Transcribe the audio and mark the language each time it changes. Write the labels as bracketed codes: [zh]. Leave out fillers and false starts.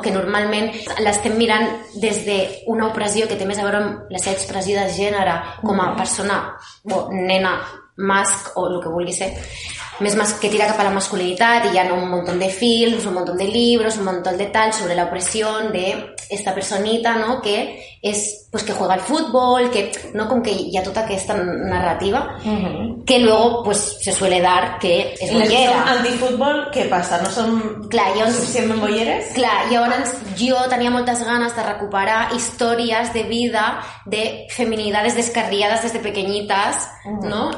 [ca] Que normalment l'estem mirant des d'una opressió que té més a veure amb la seva expressió de gènere com a persona o nena masc o el que vulgui ser, més masc que tira cap a la masculinitat, i hi ha un munt de films, un munt de llibres, un munt de tal sobre l'opressió [es] de esta personita, [ca] no? Que és, [es] pues, que juega al futbol, que, no? [ca] Com que hi ha tota aquesta narrativa, que [es] luego pues, se suele dar que [ca] és bollera. Si som antifutbol, què passa? No som clar, llavors, suficientment bolleres? Clar, llavors jo tenia moltes ganes de recuperar històries de vida de [es] feminidades descarriades des de pequeñitas, [ca] no?